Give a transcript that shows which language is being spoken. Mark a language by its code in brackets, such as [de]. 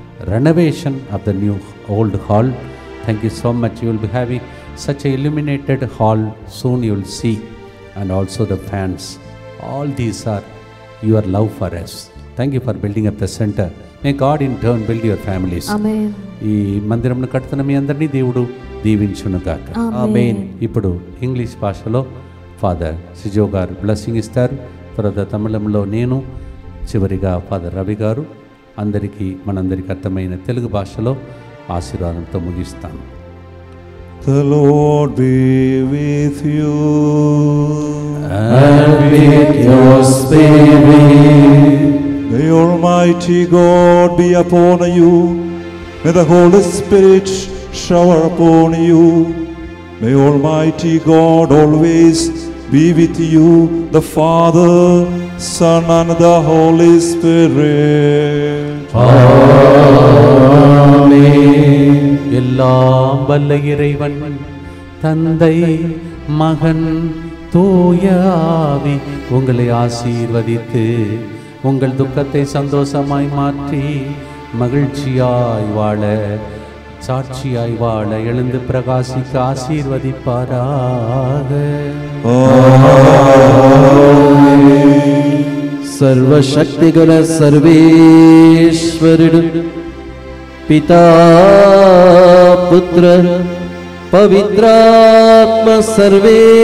[en] renovation of the new old hall. Thank you so much. You will be having such a illuminated hall soon, you will see, and also the fans. All these are your love for us. Thank you for building up the center. May God in turn build your families. [te] ఆమేన్. ఈ మందిరంను కడుతున్న మీ అందరినీ దేవుడు దీవించునుగాక. ఆమేన్. ఇప్పుడు English భాషలో father సిజో గారు blessing ఇస్తారు. తర్వాత తమిళంలో నేను, చివరిగా ఫాదర్ రవి గారు అందరికీ మనందరికీ అర్థమైన తెలుగు భాషలో ఆశీర్వాదంతో ముగిస్తాను. [en] The Lord be with you. And with your spirit. May Almighty God be upon you. May the Holy Spirit shower upon you. May Almighty God always be with you, the Father, Son, and the Holy Spirit. Amen. [ta] எல்லாம் வல்ல இறைவன் தந்தை, மகன், தூய ஆவி உங்களை ஆசீர்வதித்து உங்கள் துக்கத்தை சந்தோஷமாய் மாற்றி மகிழ்ச்சியாய் வாழ, சாட்சியாய் வாழ, எழுந்து பிரகாசிக்க ஆசீர்வதிப்பாராக. [te] సర్వశక్తిగల సర్వేశ్వరుడు పితా, పుత్ర, పవిత్రాత్మ సర్వేశ్వరుడు